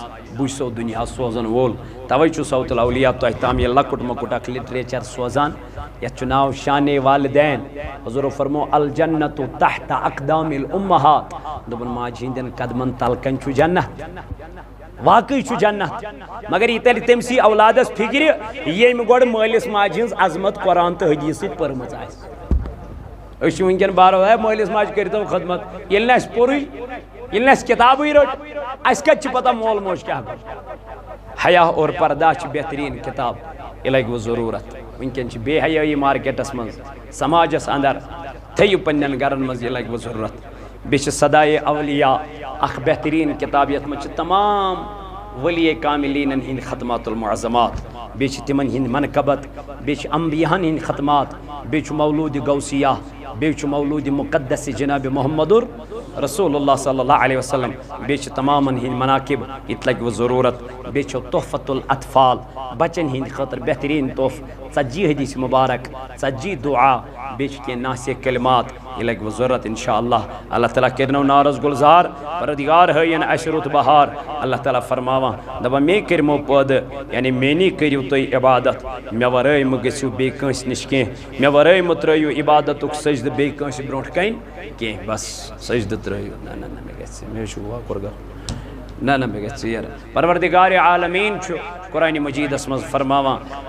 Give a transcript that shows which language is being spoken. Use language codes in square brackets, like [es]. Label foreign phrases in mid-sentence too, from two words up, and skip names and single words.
[ks] بہٕ چھُسو دُنیا سوزن وول توے چھُ صوت الاولیاء تۄہہِ تام یہِ لۄکُٹ مۄکُٹ اکھ لِٹریچر سوزان یتھ چھُ ناو شانِ والدین حضورو فرمو [ar] الجنت تحت اقدام الامہات [ks] دوٚپُن ماجہِ ہٕنٛدٮ۪ن قدمن تل کنہِ چھُ جنت واقعی چھُ جنت مگر یہِ تیٚلہِ تٔمسٕے اولادس فکرِ ییٚمہِ گۄڈٕ مٲلِس ماجہِ ہٕنٛز عظمت قرآن تہٕ حدیٖث سۭتۍ پٔرمٕژ آسہِ أسۍ چھِ وٕنکٮ۪ن بارو ہے مٲلِس ماجہِ کٔرۍتو خدمت ییٚلہِ نہٕ اَسہِ پوٚرُے ییٚلہِ نہٕ اَسہِ کِتابٕے رٔٹ اَسہِ کَتہِ چھِ پتہ مول موج کیٛاہ گوٚو حیا اور پردہ چھِ بہتریٖن کِتاب یہِ لگہِ وۄنۍ ضروٗرت وٕنکٮ۪ن چھِ بے حیٲیی مارکیٹس منٛز سماجس انٛدر تھٲیِو پننٮ۪ن گرن منٛز یہِ لگہِ وۄنۍ ضروٗرت بیٚیہِ چھِ صدایے اولیاء اکھ بہتریٖن کِتاب یتھ منٛز چھِ تمام ولی کاملیٖنن ہٕنٛدۍ ختمات المعظمات بیٚیہِ چھِ تِمن ہٕنٛدۍ منقبت بیٚیہِ چھِ انبیاہن ہٕنٛدۍ ختمات بیٚیہِ چھُ مولوٗدِ غوثیہ بیٚیہِ چھُ مولوٗدِ مقدس جناب محمد رسول اللہ صلی اللہ علیہ وسلم بیٚیہِ چھِ تمامن ہٕنٛدۍ مناقب یہِ تہِ لگہِ وۄنۍ ضروٗرت بیٚیہِ چھُ تحفت الاطفال بچن ہٕنٛدِ خٲطرٕ بہتریٖن تحفہٕ 40 حدیث مبارک 40 دعا بیٚیہِ چھِ کینٛہہ ناسِک کلمات یہِ لگہِ وۄنۍ ضروٗرت [ar] انشاء اللہ [ks] اللہ تعالیٰ کٔرنو نارس گُلزار پروردگار ہٲیِن اَسہِ رُت بہار اللہ تعالیٰ فرماوان دپان مے کٔرۍمو پٲدٕ یعنی میٛٲنی کٔرِو تُہۍ عبادت مےٚ ورٲے مہٕ گٔژھِو بیٚیہِ کٲنٛسہِ نِش کینٛہہ مےٚ ورٲے مہٕ ترٛٲیِو عبادتُک سجدٕ بیٚیہِ کٲنٛسہِ برونٛٹھ کَنہِ کینٛہہ بس سجدٕ ترٛٲیِو نہ مےٚ گژھِ مےٚ چھُ واکُر گژھُن نہ مےٚ گژھِ ژیر پروردگارِ عالمیٖن چھُ قرآنِ مجیٖدس منٛز فرماوان